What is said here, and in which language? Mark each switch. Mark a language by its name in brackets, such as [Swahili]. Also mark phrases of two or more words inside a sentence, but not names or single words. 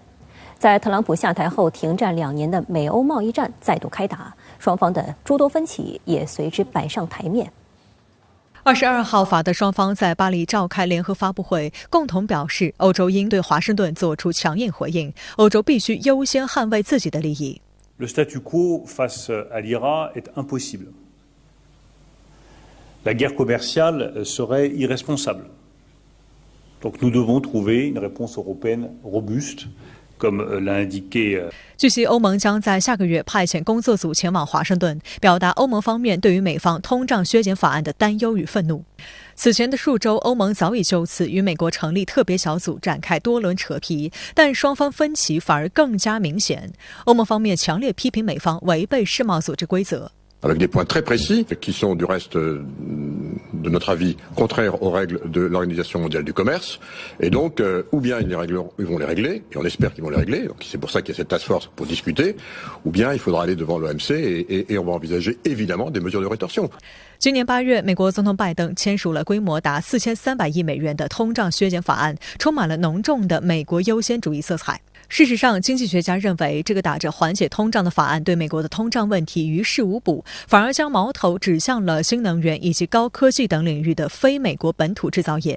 [Chinese] 在特朗普下台后停战2年的美欧贸易战再度开打，双方的诸多分歧也随之摆上台面。 22号，法德双方在巴黎召开联合发布会，共同表示欧洲应对华盛顿做出强硬回应，欧洲必须优先捍卫自己的利益。 [French] Le statu quo face à l'IRA est impossible. La guerre commerciale serait irresponsable. Donc nous devons trouver une réponse européenne robuste.Comme l'a indiqué. [Chinese] 据悉，欧盟将在下个月派遣工作组前往华盛顿，表达欧盟方面对于美方通胀削减法案的担忧与愤怒。此前的数周，欧盟早已就此与美国成立特别小组展开多轮扯皮，但双方分歧反而更加明显。欧盟方面强烈批评美方违背世贸组织规则。 [French] Avec des points très précis qui sont du reste de notre avis contraires aux règles de l'Organisation mondiale du commerce et donc ou bien ils vont les régler et on espère qu'ils vont les régler, donc c'est pour ça qu'il y a cette [English] task force [French] pour discuter, ou bien il faudra aller devant l'OMC et on va envisager évidemment des mesures de rétorsion. [Chinese] 今年8月，美国总统拜登签署了规模达4300亿美元的通胀削减法案，充满了浓重的美国优先主义色彩。事实上，经济学家认为，这个打着缓解通胀的法案对美国的通胀问题于事无补，反而将矛头指向了新能源以及高科技等领域的非美国本土制造业。